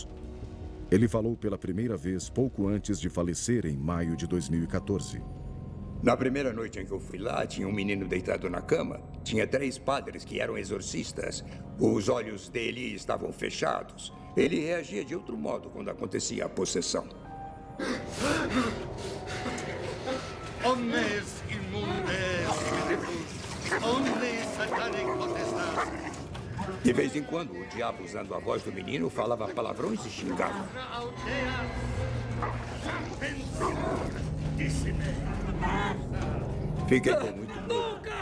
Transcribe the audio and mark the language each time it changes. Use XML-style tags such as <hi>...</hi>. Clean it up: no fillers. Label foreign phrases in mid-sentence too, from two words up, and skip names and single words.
<pt>Ele falou pela primeira vez pouco antes de falecer em maio de 2014. Na primeira noite em que eu fui lá, tinha um menino deitado na cama. Tinha 3 padres que eram exorcistas. Os olhos dele estavam fechados. Ele reagia de outro modo quando acontecia a possessão.</pt> <la>Omnes immundes spiritus, omnes satanic potestas.</la> <pt>De vez em quando, o diabo, usando a voz do menino, falava palavrões e xingava. Fiquei com muito medo.</pt>